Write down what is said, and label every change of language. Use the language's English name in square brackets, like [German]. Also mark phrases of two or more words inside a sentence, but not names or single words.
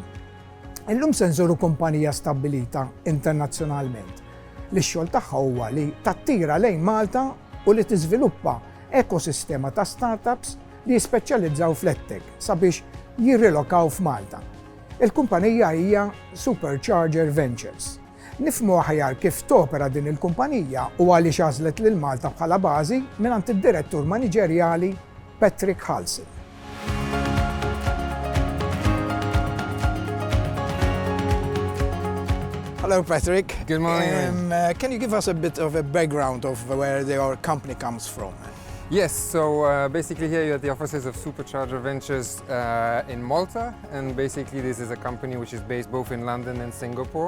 [Maltese] Illum se nżuru kumpanija stabbilita internazzjonalment li x-xogħol tagħha huwa li tattira lejn Malta u li tiżviluppa ekosistema ta' startups li jispeċjalizzaw fl-EdTech sabiex jirrilokaw f'Malta. Il-kumpanija hija Supercharger Ventures. Nifhmu aħjar kif topera din il-kumpanija u għaliex għażlet lil Malta bħala bażi mingħand id-direttur maniġerjali Patrick Halsen. [English] Hello, Patrick. Good morning. Can you give us a bit of a background of where your company comes from? Yes, so basically here you're at the offices of Supercharger Ventures in Malta, and basically this is a company which is based both in London and Singapore.